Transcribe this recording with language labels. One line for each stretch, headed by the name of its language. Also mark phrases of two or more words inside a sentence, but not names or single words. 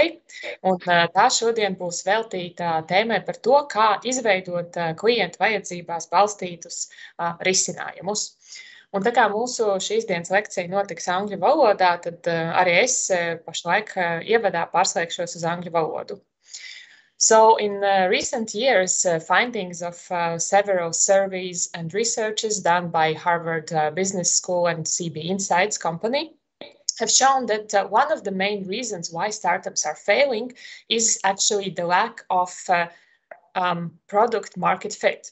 Latvian: Un tā šodien būs veltīta tēmai par to, kā izveidot klientu vajadzībās balstītus risinājumus. Un tā kā mūsu šīs dienas lekcija notiks angļu valodā, tad arī es pašlaik ievadā pārslēgšos uz angļu valodu.
English: So in recent years, findings of several surveys and researches done by Harvard Business School and CB Insights company have shown that one of the main reasons why startups are failing is actually the lack of product market fit.